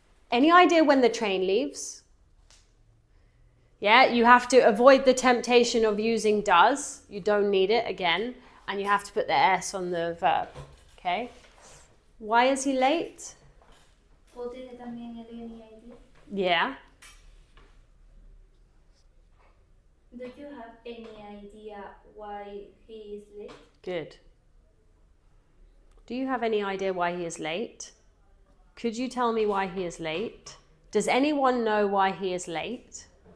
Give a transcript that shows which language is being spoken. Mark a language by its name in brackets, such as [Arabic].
[English] Any idea when the train leaves? Yeah, you have to avoid the temptation of using does. You don't need it again. And you have to put the S on the verb. Okay? Why is he late? [Spanish] ¿Puedo tener también el [English] any idea? Yeah. Do you have any idea why he is late? Good. Do you have any idea why he is late? Could you tell me why he is late? Does anyone know why he is late?